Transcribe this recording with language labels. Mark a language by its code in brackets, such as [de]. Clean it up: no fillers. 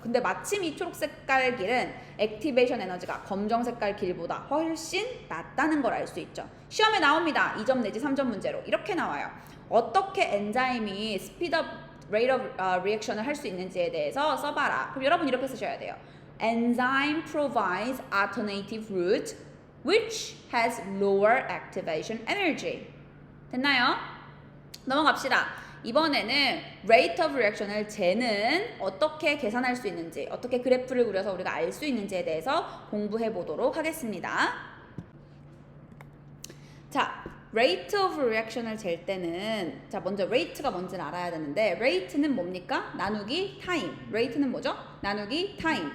[ko] 근데 마침 이 초록 색깔 길은 액티베이션 에너지가 검정 색깔 길보다 훨씬 낮다는 걸 알 수 있죠. 시험에 나옵니다. 2점 내지 3점 문제로 이렇게 나와요. 어떻게 엔자임이 스피드업 rate of reaction을 할 수 있는지에 대해서 써봐라. 그럼 여러분 이렇게 쓰셔야 돼요. [en] Enzyme provides alternative route which has lower activation energy. [ko] 됐나요? 넘어갑시다. 이번에는 rate of reaction을 재는 어떻게 계산할 수 있는지, 어떻게 그래프를 그려서 우리가 알 수 있는지에 대해서 공부해 보도록 하겠습니다. 자, rate of reaction을 잴 때는 자 먼저 rate가 뭔지를 알아야 되는데 rate는 뭡니까? 나누기 time. rate는 뭐죠? 나누기 time.